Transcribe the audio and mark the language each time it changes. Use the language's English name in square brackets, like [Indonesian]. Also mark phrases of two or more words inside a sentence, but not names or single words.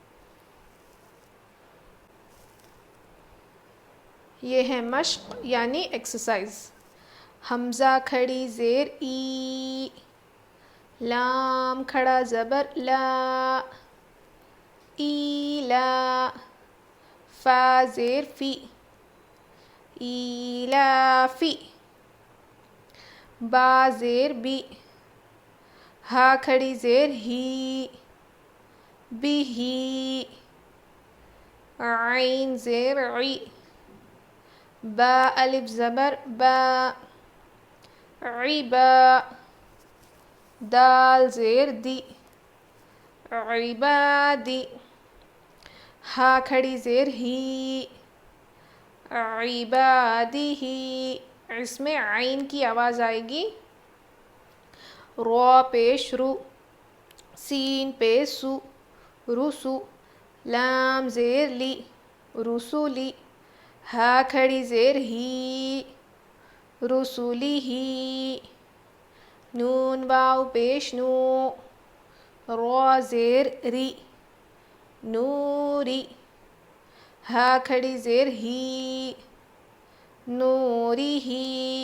[Urdu] یہ ہے مشق یعنی ایکسرسائز. حمزہ کھڑی زیر ای. لام کھڑا زبر لا. ایلا. فا زیر فی. ایلافی. با زیر بی. ہا کھڑی زیر ہی. بھی. عین زیر عی. با الف زبر با. عبا. دال زیر دی. عبادی. ہا کھڑی زیر ہی. عبادی. اس میں عین کی آواز آئے گی. را پیش رو. سین پیش سو. رسو. لام زیر لی. رسولی. ہا کھڑی زیر ہی. رسولی ہی. نون واو پیش نو. را زیر ری نوری. ہا کھڑی زیر ہی نوری ہی.